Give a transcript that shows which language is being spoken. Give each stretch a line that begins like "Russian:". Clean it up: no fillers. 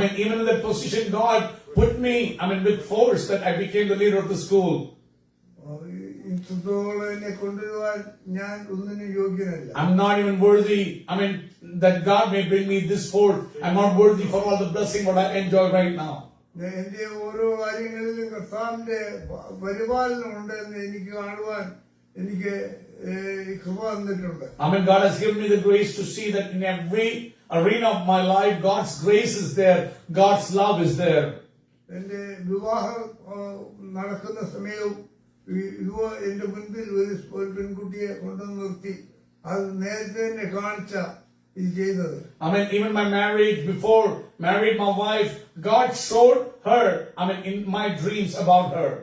English: Even in that position, God put me, with force that I became the leader of the school.
Malayalam: ഇത്രത്തോളം എന്നെ കൊണ്ടുവരുവാൻ ഞാൻ ഒന്നിനും യോഗ്യനല്ല.
English: I'm not even worthy. That God may bring me this forth. I'm not worthy for all the blessing what I enjoy right now.
Malayalam: എന്റെ ഓരോ കാര്യങ്ങളിലും കർത്താവിന്റെ പരിപാലനം ഉണ്ടെന്ന് എനിക്ക് കാണുവാൻ എനിക്ക് കൃപ തന്നിട്ടുണ്ട്.
English: God has given me the grace to see that in every arena of my life, God's grace is there. God's love is there.
Malayalam: എന്റെ വിവാഹം നടക്കുന്ന സമയവും എന്റെ മുൻപിൽ ഒരു പെൺകുട്ടിയെ കൊണ്ടുവന്ന് നിർത്തി അത് നേരത്തെ തന്നെ കാണിച്ച ഇത് ചെയ്തത്.
English: Even my marriage, before married my wife, God showed her, in my dreams about her.